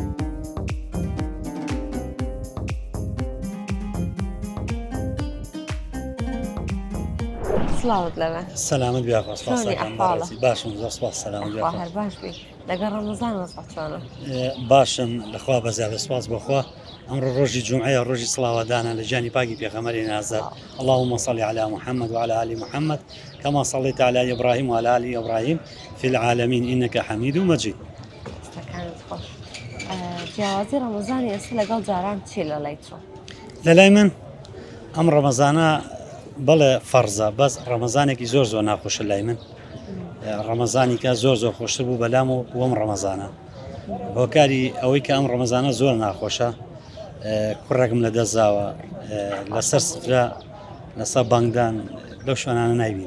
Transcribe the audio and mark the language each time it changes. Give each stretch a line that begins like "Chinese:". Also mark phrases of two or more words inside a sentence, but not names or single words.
Central Kurdish: سڵاوت لەوێ سەلامت بیاخوا چۆنی ئەحواڵە؟ باشم زۆر سپاس سەلامت خوا بیاخوا هەر باش بی لەگەڵ ڕەمەزان وەسڵ چۆنە باشم لەخوا بەزیادە سپاس بەخوا ئەمڕۆ ڕۆژی جومعەیە ڕۆژی سڵاوەدانە لە جانی پاکی پێغەمبەری نازدار
Arabic: اللهم صل على محمد وعلى آل محمد كما صليت على إبراهيم وعلى آل إبراهيم في العالمين إنك حميد مجيد.
Central Kurdish: شتەکانت خۆش جیاوازی ڕەمەزانی ئێستا لەگەڵ جاران چی لە لایتۆ؟ لەلای من ئەم ڕەمەزانە بەڵێ فەرزە بەس ڕەمەزانێکی زۆر زۆر ناخۆشە لای من ڕەمەزانێکە زۆر زۆر خۆشتر بوو بەلام و وەم ڕەمەزانە هۆکاری ئەوەی کە ئەم ڕەمەزانە زۆر ناخۆشە کوڕێکم لە دەستاوە لەسەر سفرە لەسەر بانگدان لەو شوێنانە نایبین